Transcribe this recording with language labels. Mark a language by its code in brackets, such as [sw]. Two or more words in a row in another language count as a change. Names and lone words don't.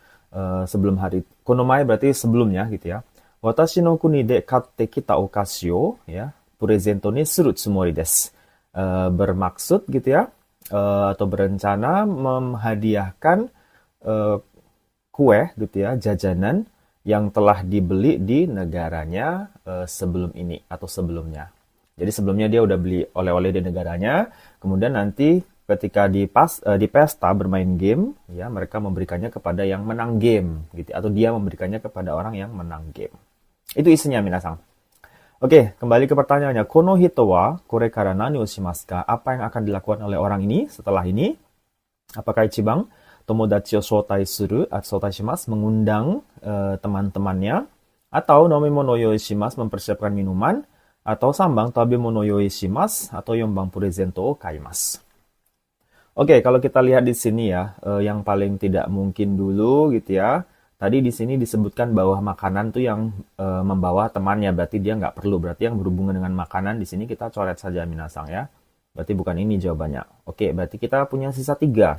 [id] Sebelum hari konomai berarti sebelumnya gitu ya. [ja] 私の国で買ってきたお菓子をや、プレゼントにするつもりです. [id] Bermaksud gitu ya, atau berencana menghadiahkan kue gitu ya, jajanan yang telah dibeli di negaranya sebelum ini atau sebelumnya. Jadi sebelumnya dia udah beli oleh-oleh di negaranya, kemudian nanti ketika di pesta bermain game, ya mereka memberikannya kepada yang menang game, gitu, atau dia memberikannya kepada orang yang menang game. Itu isinya minasang. Oke, kembali ke pertanyaannya. [ja] この人はこれから何をしますか? [id] Apa yang akan dilakukan oleh orang ini setelah ini? Apakah [ja] 一番友達を招待する atau 招待します, [id] mengundang teman-temannya, atau [ja] 飲み物用意します, [id] mempersiapkan minuman, atau [ja] 三番食べ物用意します, atau 四番プレゼントを買います. [id] Oke, kalau kita lihat di sini ya, yang paling tidak mungkin dulu gitu ya. Tadi di sini disebutkan bahwa makanan tuh yang membawa temannya, berarti dia nggak perlu. Berarti yang berhubungan dengan makanan di sini kita coret saja minasang ya. Berarti bukan ini jawabannya. Oke, berarti kita punya sisa 3.